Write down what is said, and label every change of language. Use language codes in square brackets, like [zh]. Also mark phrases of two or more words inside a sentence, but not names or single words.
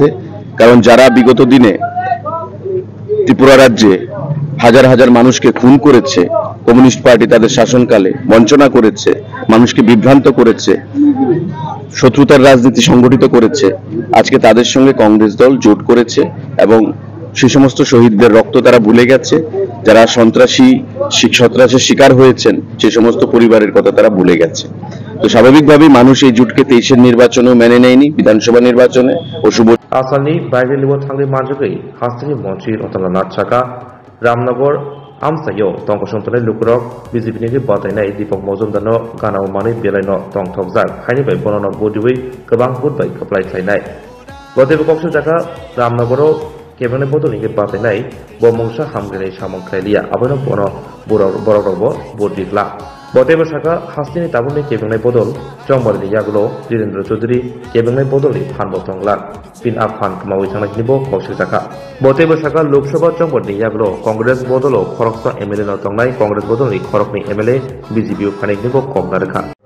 [bn] কারণ যারা বিগত দিনে ত্রিপুরা রাজ্যে হাজার হাজার মানুষকে খুন করেছে, কমিউনিস্ট পার্টি তাদের শাসনকালে বঞ্চনা করেছে, মানুষকে বিভ্রান্ত করেছে, শত্রুতার রাজনীতি সংগঠিত করেছে, আজকে তাদের সঙ্গে কংগ্রেস দল জোট করেছে এবং সেই সমস্ত শহীদদের রক্ত তারা ভুলে গেছে। যারা সন্ত্রাসের শিকার হয়েছেন সেই সমস্ত পরিবারের কথা তারা ভুলে গেছে। তো স্বাভাবিকভাবেই মানুষ এই জোটকে 23-এর নির্বাচনেও মেনে নেয়নি, বিধানসভা নির্বাচনে অশুভ [brx] आसामनि बायगरेलिबो थांगै मानजाखै हास्तेनि मन्त्रि रतनलाल साका रामनगर आमसायो तंगसंतनाय लुकुरक बीजेपीनि बाथायनाय दीपक मजुमदारनो गानाव मानै बेलायनो तंथकजाक खायनिबाय बननो बुदिबै गोबां बुटबाय कपलायख्लायनाय बदेबो कक्सो जाका रामनगराव केबने बदलनि बाथायनाय बमंसा हामग्राय सामंख्रायलिया आबनो बनो बररबो बुदिग्ला बदेबो साका हास्तेनि ताबुनि केबने बदल चंबारनि यागलो धीरेन्द्र चौधरी केबने बदलनि फानबोथंला पिन आफान कमावै थांनायनिबो कक्सो जाका बदेबो साका लोकसभा चंबारनि यागलो कांग्रेस बदलो खरकसा एमएलए न तंनाय कांग्रेस बदलनि खरकनि एमएलए बीजेपी फानायनिबो कमना रेखा।